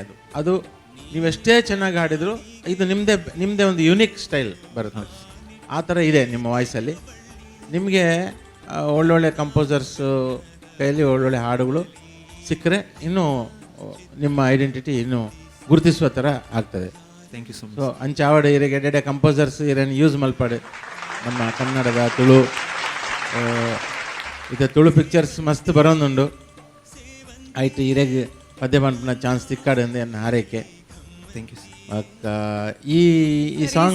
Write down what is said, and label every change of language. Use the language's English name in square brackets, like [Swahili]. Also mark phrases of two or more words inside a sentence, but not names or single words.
[Kannada] ಅದು ನೀವೆಷ್ಟೇ ಚೆನ್ನಾಗಿ ಹಾಡಿದ್ರು ಇದು ನಿಮ್ಮದೇ ಒಂದು [English] unique style [Kannada] ಬರುತ್ತೆ. ಆ ಥರ ಇದೆ ನಿಮ್ಮ ವಾಯ್ಸಲ್ಲಿ. ನಿಮಗೆ ಒಳ್ಳೊಳ್ಳೆ ಕಂಪೋಸರ್ಸು ಕೈಯಲ್ಲಿ ಒಳ್ಳೊಳ್ಳೆ ಹಾಡುಗಳು ಸಿಕ್ಕರೆ ಇನ್ನೂ ನಿಮ್ಮ ಐಡೆಂಟಿಟಿ ಇನ್ನೂ ಗುರುತಿಸುವ ಥರ ಆಗ್ತದೆ. [English] Thank you so much. [Tulu] ಸೊ ಅಂಚಾವಡ ಇರಿಗೆ ಎಡೆ ಕಂಪೋಸರ್ಸ್ ಇರೇನು ಯೂಸ್ ಮಲ್ಪಾಡು ನಮ್ಮ ಕನ್ನಡದ ತುಳು ಇದು ತುಳು ಪಿಕ್ಚರ್ಸ್ ಮಸ್ತ್ ಬರೋದುಂಡು. ಆಯ್ತು, ಇರೆಗೆ ಪದ್ಯ ಪಂಪನ ಚಾನ್ಸ್ ತಿಕ್ಕಾಡು ಅಂದೆ ನನ್ನ ಹಾರೈಕೆ. [English] Thank you sir. [Kannada] ಈ ಸಾಂಗ್